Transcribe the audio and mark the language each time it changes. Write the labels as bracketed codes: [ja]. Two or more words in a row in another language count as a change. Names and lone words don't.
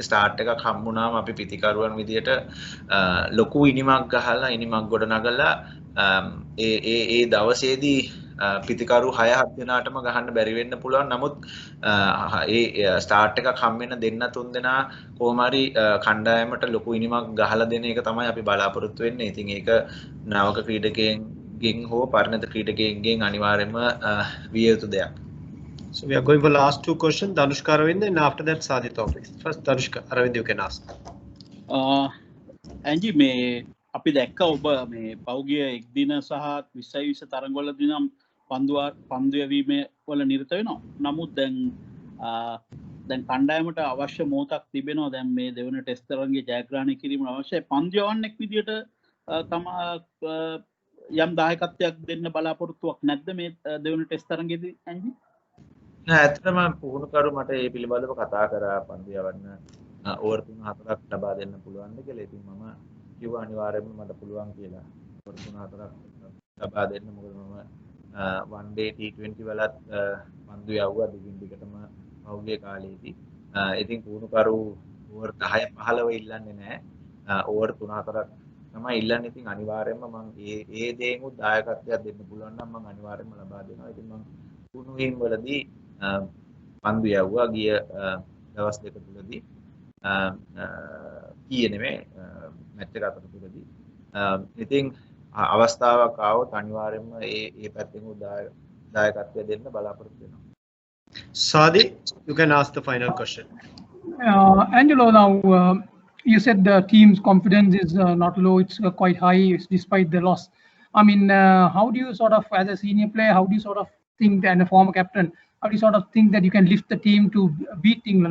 [si] ස්ටාර්ට් එකක් හම්බුනාම අපි පිටිකරුවන් විදියට ලොකු ඉනිමක් ගහලා ඉනිමක් ගොඩ නගලා ඒ දවසේදී පිතිකරු 6-7 දෙනාටම ගහන්න බැරි වෙන්න පුළුවන්. නමුත් ඒ ස්ටාර්ට් එකක් හම් වෙන දෙන්න 3 දෙනා කොහොම හරි කණ්ඩායමට ලොකු ඉනිමක් ගහලා දෙන එක තමයි අපි බලාපොරොත්තු වෙන්නේ. ඉතින් ඒක නාවක ක්‍රීඩකයන්ගෙන් හෝ පරිණත ක්‍රීඩකයන්ගෙන් අනිවාර්යයෙන්ම විය යුතු දෙයක්. [en] So we are going for last two questions. Danushka Aravind and after that Sadi Tawfiq. First Danushka Aravind, you can ask. [si] ඇන්ජි මේ අපි දැක්ක ඔබ මේ පෞගිය එක් දින සහ 2020 තරඟවලදී නම් පන්දු යැවීම වල නිරත වෙනවා. නමුත් දැන් කණ්ඩායමට අවශ්‍ය මොහොතක් තිබෙනවා. දැන් මේ දෙවන ටෙස්ට් තරඟයේ ජයග්‍රහණය කිරීමට අවශ්‍ය පන්දු යවන්නෙක් විදියට යම් දායකත්වයක් දෙන්න බලාපොරොත්තුවක් නැද්ද මේ දෙවන ටෙස්ට් තරඟයේදී ඇන්ජි? නෑ ඇත්තටම පුහුණුකරු මට මේ පිළිබඳව කතා කරා පන්දු යවන්න ඕවර් 3-4ක් ලබා දෙන්න පුළුවන්ද කියලා. ඉතින් මම කිව්වා අනිවාර්යයෙන්ම මට පුළුවන් කියලා. ඕවර් 3-4ක් ලබා දෙන්න. මොකද මම [en] one day [si] T20 වලත් පන්දු යවුවා දිගින් දිගටම පහුගිය කාලේදී. ඉතින් පුහුණුකරු ඕවර් 10-15 ඉල්ලන්නේ නැහැ. ඕවර් 3-4ක් තමයි ඉල්ලන්නේ. ඉතින් අනිවාර්යයෙන්ම මම ඒ දේෙන් උත් දායකත්වයක් දෙන්න පුළුවන් නම් මම අනිවාර්යයෙන්ම ලබා දෙනවා. ඉතින් මම පුහුණුවීම් වලදී පන්දු යවුවා ගිය දවස් දෙක තුලදී. ඊයේ නෙමෙයි මැච් එක අතරතුරදී. ඉතින් අවස්ථාවක් ආවොත් අනිවාර්යයෙන්ම ඒ පැත්තෙන් දායකත්වය දෙන්න බලාපොරොත්තු වෙනවා. [en] Sadi, you can ask the final question. Angelo, now you said the team's confidence is not low; it's quite high despite the loss. I mean, how do you sort of, as a senior player, how do you sort of think, and a former captain, how do you sort of think that you can lift the team to beat England?